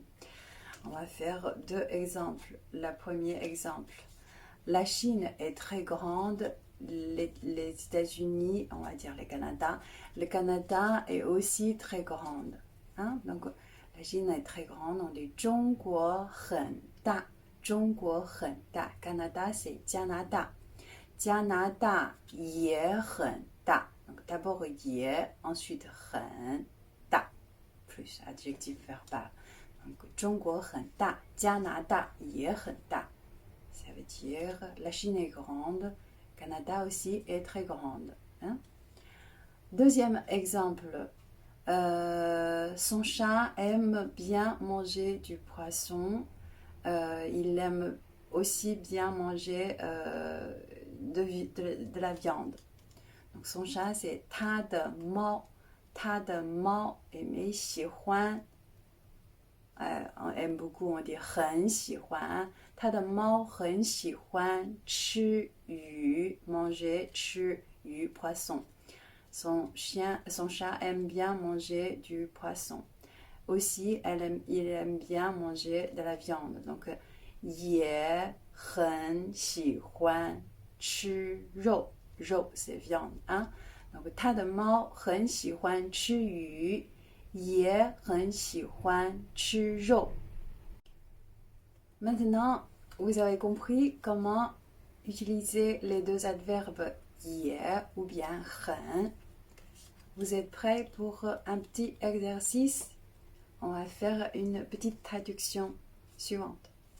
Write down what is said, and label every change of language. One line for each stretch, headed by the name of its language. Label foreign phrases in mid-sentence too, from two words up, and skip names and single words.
French: On va faire deux exemples. Le premier exemple. La Chine est très grande, les États-Unis, on va dire le Canada est aussi très grande. Hein? Donc, la Chine est très grande, on dit
Chinese: 中国很大. 中国很大.
French: Canada, c'est 加拿大.
Chinese: 加拿大也很大.
French: Donc, d'abord 也, ensuite
Chinese: 很大,
French: plus adjectif verbal. Donc,
Chinese: 中国很大, 加拿大也很大.
French: Ça veut dire la Chine est grande, Canada aussi est très grande. Hein? Deuxième exemple, son chat aime bien manger du poisson, il aime aussi bien manger de la viande. Donc son chat c'est
Chinese: 他的猫
French: aimé 喜欢. On aime beaucoup, on dit
Chinese: 很喜欢. 他的猫很喜欢吃鱼, manger 吃鱼 poisson.
French: Son chat aime bien manger du poisson. Aussi, il aime bien manger de la viande. Donc,
Chinese: 也很喜欢吃肉.
French: 肉 c'est viande. Hein? Donc,
Chinese: 他的猫很喜欢吃鱼. 也很喜欢吃肉.
French: Maintenant, vous avez compris comment utiliser les deux adverbes 也 ou bien 很. Vous êtes prêts pour un petit exercice? On va faire une petite traduction suivante.